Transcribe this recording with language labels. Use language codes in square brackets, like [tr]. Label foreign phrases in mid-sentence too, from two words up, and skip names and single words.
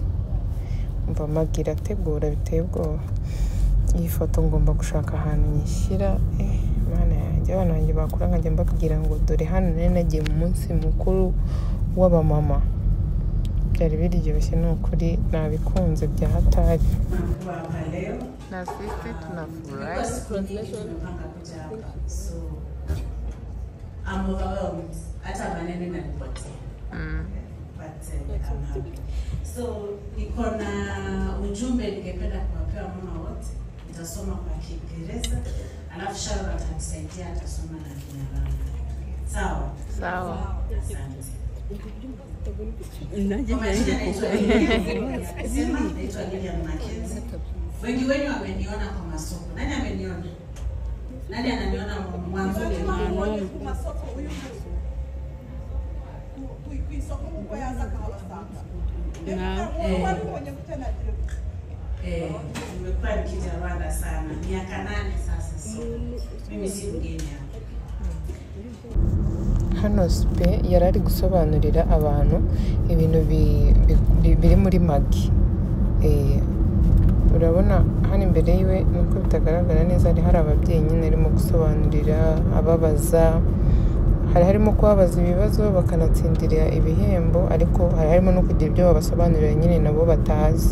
[rw] Mba magira ategura biteye ubwoba. Iyi foto ngomba gushaka ahantu nyishyira. Mana yanjye, abana banjye bakura nkajya mbabwira ngo dore hano nari nagiye mu munsi mukuru w'abamama. Byari biryoshye, ni ukuri nabikunze bya hatari. [sw] Na sisi tunafurahi. [en] I'm overwhelmed. [sw] Hata maneno inanipotea. [en] But I'm happy. [sw] So niko na ujumbe ningependa kuwapea mama wote. Nitasoma kwa Kiingereza, alafu Sharon atanisaidia atasoma na Kinyarwanda. Sawa? Sawa. Asante. Naitwa Lilian Mackenzie. Wengi wenu wameniona kwa masoko. Nani ameniona? Nani ananiona mwanzo wa masoko huyu? Nimekuwa nikija Rwanda sana, miaka 8 sasa, so mimi si mgeni hapa. [rw] Hano Spe yari ari gusobanurira abantu ibintu biri muri Magi. Urabona hano imbere yiwe nuko bitagaragara neza, hari ababyeyi nyine arimo gusobanurira, ababaza, hari harimo kubabaza ibibazo bakanatsindira ibihembo, ariko hari harimo no kugira ibyo babasobanurira nyine nabo batazi.